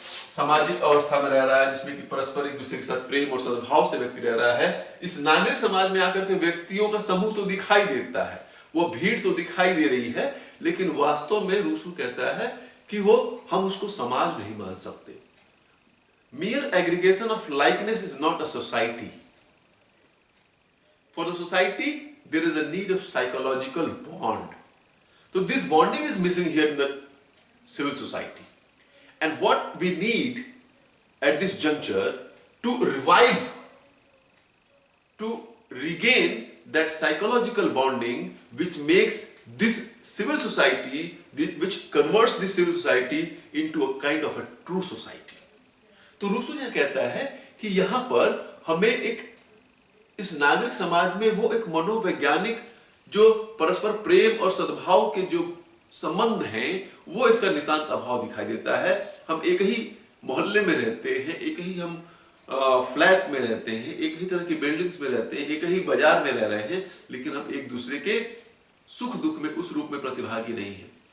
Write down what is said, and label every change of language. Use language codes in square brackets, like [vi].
[hi] सामाजिक अवस्था में रह रहा है जिसमें कि परस्पर एक दूसरे के साथ प्रेम और सद्भाव से व्यक्ति रह रहा है, इस नागरिक समाज में आकर के व्यक्तियों का समूह तो दिखाई देता है, वो भीड़ तो दिखाई दे रही है, लेकिन वास्तव में रूसो कहता है कि वो हम उसको समाज नहीं मान सकते। [en] Mere aggregation of likeness is not a society. For the society, there is a need of psychological bond. So this bonding is missing here in the civil society. And what we need at this juncture to revive, to regain that psychological bonding which makes this civil society, which converts this civil society into a kind of a true society. [hi] तो Rousseau यह कहता है कि यहां पर हमें एक इस नागरिक समाज में वो एक मनोवैज्ञानिक जो परस्पर प्रेम और सद्भाव के जो संबंध हैं, वो इसका नितांत अभाव दिखाई देता है। हम एक ही मोहल्ले में रहते हैं, एक ही हम फ्लैट में रहते हैं, एक ही तरह की बिल्डिंग्स में रहते हैं, एक ही बाजार में रह रहे हैं, लेकिन हम एक दूसरे के सुख दुख में उस रूप में प्रतिभागी नहीं है।